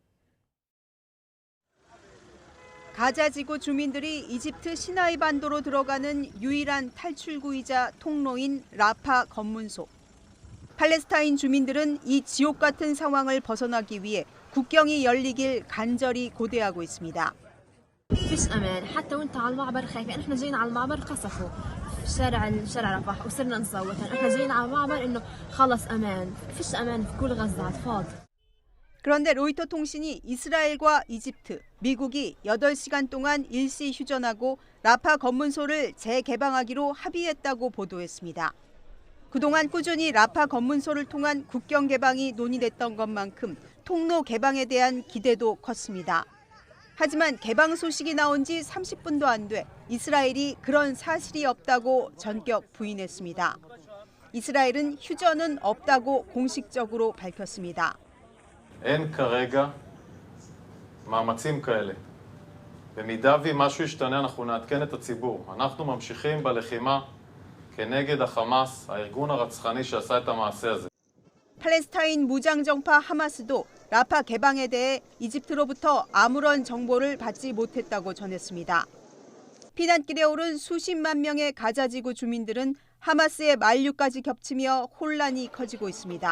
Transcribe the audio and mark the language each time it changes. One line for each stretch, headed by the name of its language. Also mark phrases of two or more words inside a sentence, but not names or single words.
Korean: 가자 지구 주민들이 이집트 시나이 반도로 들어가는 유일한 탈출구이자 통로인 라파 검문소. 팔레스타인 주민들은 이 지옥 같은 상황을 벗어나기 위해 국경이 열리길 간절히 고대하고 있습니다.
Arabic: فيش امان حتى وانت على المعبر خايفين احنا جايين على المعبر قصفوا شارع رفح وصرنا نصوت احنا جايين على المعبر انه خلص امان فيش امان في كل غزه على الفاضي.
Korean: 그런데 로이터 통신이 이스라엘과 이집트, 미국이 8시간 동안 일시 휴전하고 라파 검문소를 재개방하기로 합의했다고 보도했습니다. 그동안 꾸준히 라파 검문소를 통한 국경 개방이 논의됐던 것만큼 통로 개방에 대한 기대도 컸습니다. 하지만 개방 소식이 나온 지 30분도 안 돼 이스라엘이 그런 사실이 없다고 전격 부인했습니다. 이스라엘은 휴전은 없다고 공식적으로 밝혔습니다.
Hebrew: אין כרגע מאמצים כאלה. במידה ומשהו ישתנה אנחנו נעדכן את הציבור. אנחנו ממשיכים בלחימה כנגד החמאס, הארגון הרצחני שעשה את המעשה הזה.
Korean: 팔레스타인 무장정파 하마스도 라파 개방에 대해 이집트로부터 아무런 정보를 받지 못했다고 전했습니다. 피난길에 오른 수십만 명의 가자지구 주민들은 하마스의 만류까지 겹치며 혼란이 커지고 있습니다.